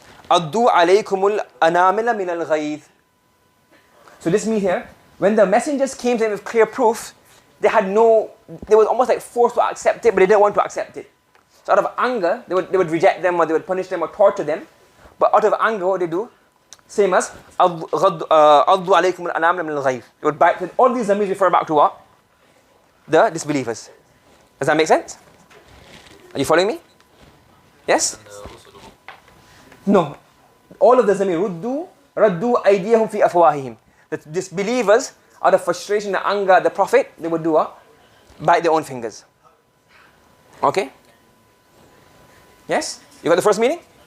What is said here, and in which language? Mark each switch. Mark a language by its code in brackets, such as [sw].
[ar] أَضُّوا عَلَيْكُمُ الْأَنَامِلَ مِنَ الْغَيْظِ. [en] So this means here, when the messengers came to them with clear proof, they was almost like forced to accept it, but they didn't want to accept it. So out of anger, they would reject them, or they would punish them, or torture them. But out of anger, what they do? Same as [ar] أَضُّوا عَلَيْكُمُ الْأَنَامِلَ مِنَ الْغَيْظِ. [en] They would bite. All these zamir refer back to what? The disbelievers. Does that make sense? Are you following me? Yes? No. All of the zamir, [ar] رَدُّوا أَيْدِيَهُمْ فِي أَفْوَاهِهِمْ. [en] The disbelievers, out of frustration and anger at the Prophet, they would do what? Bite their own fingers. Okay? Yes? You got the first meaning?